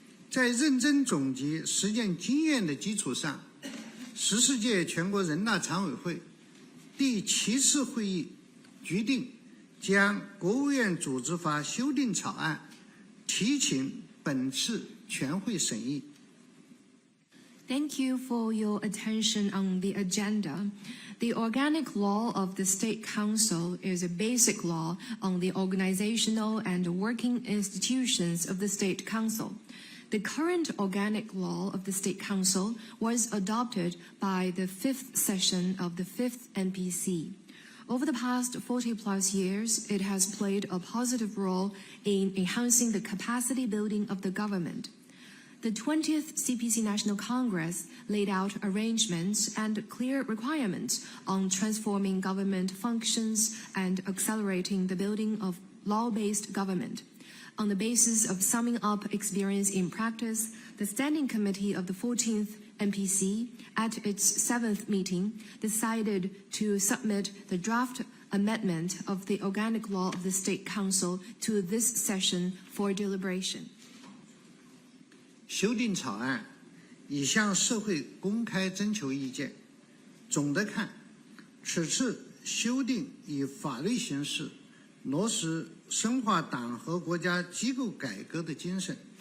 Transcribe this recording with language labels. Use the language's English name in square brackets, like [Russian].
[Chinese] 在认真总结实践经验的基础上，14届全国人大常委会第7次会议决定将国务院组织法修订草案提请本次全会审议。 [English] Thank you for your attention on the agenda. The organic law of the State Council is a basic law on the organizational and working institutions of the State Council. The current organic law of the State Council was adopted by the 5th session of the 5th NPC. Over the past 40-plus years, it has played a positive role in enhancing the capacity building of the government. The 20th CPC National Congress laid out arrangements and clear requirements on transforming government functions and accelerating the building of law-based government. On the basis of summing up experience in practice, the Standing Committee of the 14th NPC, at its 7th meeting, decided to submit the draft amendment of the Organic Law of the State Council to this session for deliberation. [Chinese] 修订草案已向社会公开征求意见。总的看，此次修订以法律形式落实深化党和国家机构改革的精神。